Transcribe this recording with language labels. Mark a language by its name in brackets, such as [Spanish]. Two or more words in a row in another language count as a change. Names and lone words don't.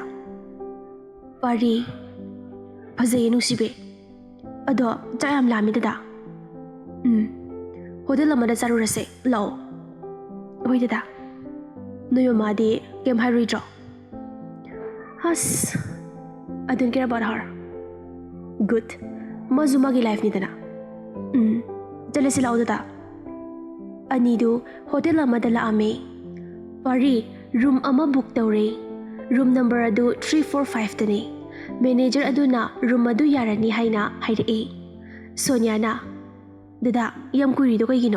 [Manipuri] ꯄꯥꯔꯤ, ꯐꯖꯩꯌꯦ ꯅꯨꯡꯁꯤꯕꯤ, ꯑꯗꯣ ꯆꯥꯛ ꯌꯥꯝ ꯂꯥꯝꯃꯤ ꯗꯗꯥ꯫ ꯍꯣꯇꯦꯜ ꯑꯃꯗ ꯆꯥꯔꯨꯔꯁꯦ, ꯂꯥꯛꯑꯣ꯫ ꯍꯣꯏ ꯗꯗꯥ꯫ ꯅꯣꯏ ꯃꯃꯥꯗꯤ ꯀꯩꯝ ꯍꯥꯏꯔꯣꯏꯗ꯭ꯔꯣ? ꯑꯁ, [English] I don't care about her. Good. [Manipuri] ꯃꯥꯁꯨ ꯃꯥꯒꯤ ꯂꯥꯏꯐꯅꯤꯗꯅ꯫ ꯆꯠꯂꯁꯤ ꯂꯥꯛꯑꯣ ꯗꯗꯥ꯫ ꯑꯅꯤꯗꯨ ꯍꯣꯇꯦꯜ ꯑꯃꯗ ꯂꯥꯛꯑꯝꯃꯤ꯫ ꯄꯥꯔꯤ ꯔꯨꯝ ꯑꯃ ꯕꯨꯛ ꯇꯧꯔꯦ꯫ [English] room number [Manipuri] ꯑꯗꯨ 345ꯇꯅꯤ꯫ ꯃꯦꯅꯦꯖꯔ ꯑꯗꯨꯅ ꯔꯨꯝ ꯑꯗꯨ ꯌꯥꯔꯅꯤ ꯍꯥꯏꯅ ꯍꯥꯏꯔꯛꯏ꯫ ꯁꯣꯅꯤꯌꯥꯅ, ꯗꯗꯥ ꯌꯥꯝ ꯀꯨꯏꯔꯤꯗꯣ ꯀꯩꯒꯤꯅꯣ?